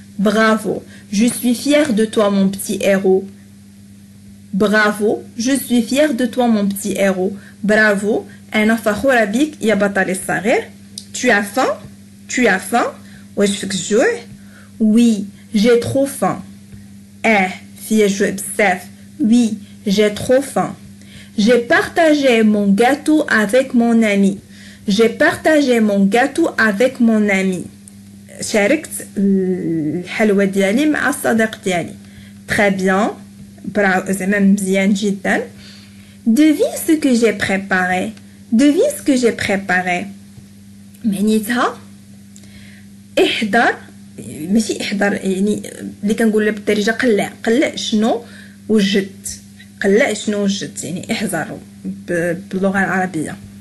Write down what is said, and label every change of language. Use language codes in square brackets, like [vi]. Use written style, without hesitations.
[fr] bravo je suis fière de toi mon petit héros. bravo je suis fière de toi mon petit héros. [ar] bravo انا فخوره بك يا بطلي الصغير. [fr] tu as faim. tu as faim. [ar] واش فيك الجوع. [fr] oui j'ai trop faim. [ar] فيا جوع بزاف. [fr] oui j'ai trop faim. j'ai partagé mon gâteau avec mon ami. j'ai partagé mon gâteau avec mon ami. [ar] شاركت الحلوى ديالي مع الصديق ديالي. [fr] très bien. [ar] bravo زعما مزيان جدا. [fr] devine ce que j'ai préparé. devine ce que j'ai préparé. [ar] معنيتها احضر ماشي احضر يعني اللي كنقول بالدارجه قلع شنو وجدت. قلع شنو وجدت يعني احضر باللغه العربيه.